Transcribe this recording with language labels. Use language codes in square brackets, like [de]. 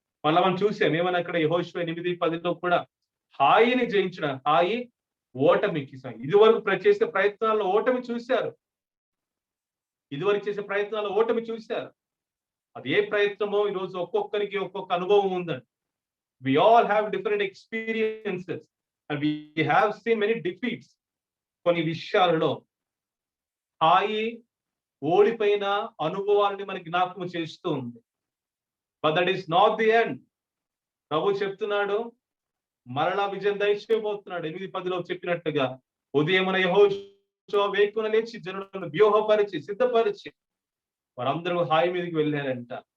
[te] మళ్ళా మనం చూసాం ఏమన్నా అక్కడ యెహోషువ 8:10 కూడా హాయిని జయించిన, హాయి ఓటమికి. ఇదివరకు చేసే ప్రయత్నాల్లో ఓటమి చూశారు, ఇదివరకు చేసే ప్రయత్నాల్లో ఓటమి చూశారు. అది ఏ ప్రయత్నమో ఈరోజు ఒక్కొక్కరికి ఒక్కొక్క అనుభవం ఉందండి. [en] We all have different experiences and we have seen many defeats. [te] కొన్ని విషయాలలో హాయి ఓడిపోయిన అనుభవాలని మనకి జ్ఞాపకం చేస్తూ ఉంది. [en] But that is not the end. [te] ప్రభు చెప్తున్నాడు, మరలా విజయం దయచేయబోతున్నాడు. 8:10 చెప్పినట్టుగా ఉదయమున యెహోషువ వేకువన లేచి జనులను వ్యూహపరిచి సిద్ధపరిచి వారందరూ హాయి మీదకి వెళ్ళారంట.